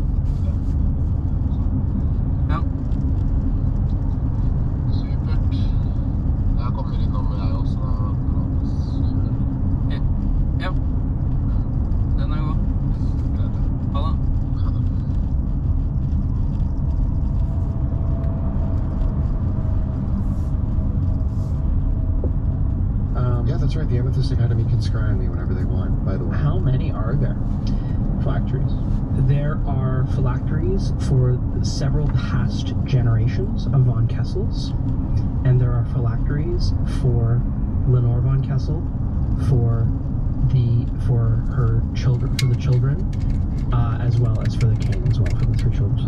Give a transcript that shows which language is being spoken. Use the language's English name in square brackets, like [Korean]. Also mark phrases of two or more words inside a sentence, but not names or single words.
[Norwegian] Ja. Supert. Jeg kommer innom jeg også. Ja. Den er god. Ha det. [English] Yeah, that's that's right. The Amethyst Academy can scry on me whenever they want, by the way. How many are there? Phylacteries. There are phylacteries for several past generations of von Kessels, and there are phylacteries for Lenore von Kessel, for her children, as well as for the king as well, for the 3 children.